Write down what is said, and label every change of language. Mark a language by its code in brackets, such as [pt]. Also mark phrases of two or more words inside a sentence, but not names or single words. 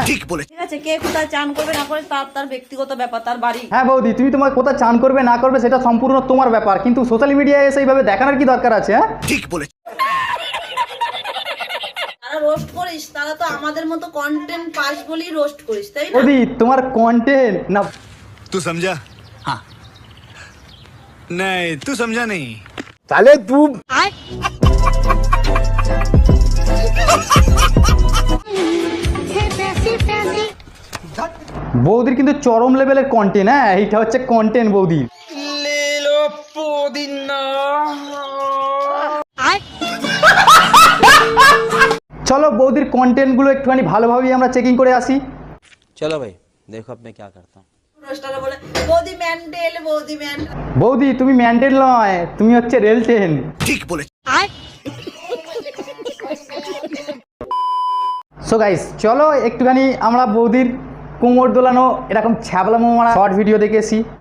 [bn] ঠিক আছে, কে কোথায় চান করবে না করে তার তার ব্যক্তিগত ব্যাপার, তার বাড়ি। হ্যাঁ বৌদি, তুমি তোমার কোথায় চান করবে না করবে সেটা সম্পূর্ণ তোমার ব্যাপার, কিন্তু [en] social media [bn] এসে এইভাবে দেখানোর কি দরকার আছে? হ্যাঁ, তারা রোস্ট করিস, তারা তো আমাদের মতো কন্টেন্ট পাস বলেই রোস্ট করিস, তাই না? বৌদি তোমার কন্টেন্ট না। [hi] तू समझा? हाँ। नहीं, तू समझा नहीं। साले तू [bn] বৌদির কিন্তু চরম [en] level content. [bn] হ্যাঁ, এইটা হচ্ছে কন্টেন্ট বৌদির। চলো বৌদির কন্টেন্ট গুলো একটুখানি ভালোভাবেই আমরা চেকিং করে আসি। [hi] चलो भाई देखो अब मैं क्या करता हूँ। [bn] রোস্টাররা বলে বৌদি ম্যান্ডেল, বৌদি ম্যান্ডেল। বৌদি তুমি ম্যান্ডেল নয়, তুমি হচ্ছে রেলটেন। [en] so guys [bn] চলো একটুখানি আমরা বৌদির কোমর দোলানো এরকম ছ্যাবলামো মারা [en] short video [bn] দেখেছি।